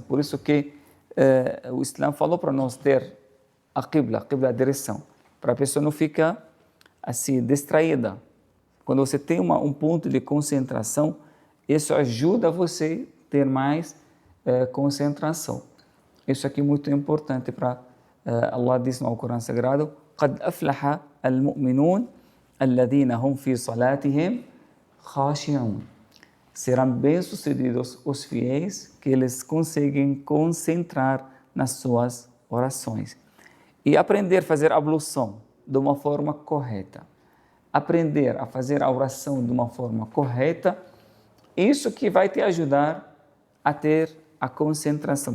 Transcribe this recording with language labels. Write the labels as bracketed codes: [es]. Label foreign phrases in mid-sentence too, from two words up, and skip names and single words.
[pt] Por isso que o Islã falou para nós ter a qibla, a direção, para a pessoa não ficar assim distraída. Quando você tem um ponto de concentração, isso ajuda você a ter mais concentração. Isso aqui é muito importante para Allah diz no Corão Sagrado: [ar] قد أفلح المؤمنون الذين هم في صلاتهم خاشعون. [pt] Serão bem-sucedidos os fiéis que eles conseguem concentrar nas suas orações. E aprender a fazer a ablução de uma forma correta. Aprender a fazer a oração de uma forma correta, isso que vai te ajudar a ter a concentração.